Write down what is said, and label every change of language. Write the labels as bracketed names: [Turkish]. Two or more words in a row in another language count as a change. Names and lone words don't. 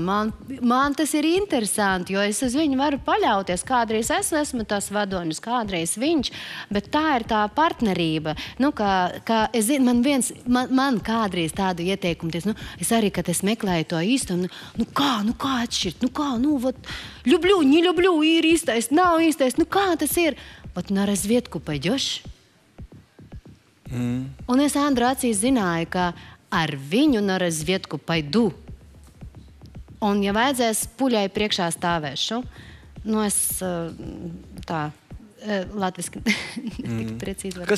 [Latvian] Man tas ir interesanti, jo es uz viņu varu paļauties. Kādreiz es esmu tas vadonis, kādreiz viņš, bet tā ir tā partnerība. Kā es zinu, man kādreiz tādu ieteikumu, es arī, kad es meklēju to īsto, kā atšķirt, [Russian] ļublю, не люблю, [Latvian] ir īstais, nav īstais, kā tas ir? [Russian] Вот на разведку пойдешь? [Latvian] Un es Andru acīs zināju, ka ar viņu [Russian] на разведку пойду. [Latvian] Un, ja vajadzēs, puļai priekšā stāvēšu. Es tā, latviski tik precīzi varu.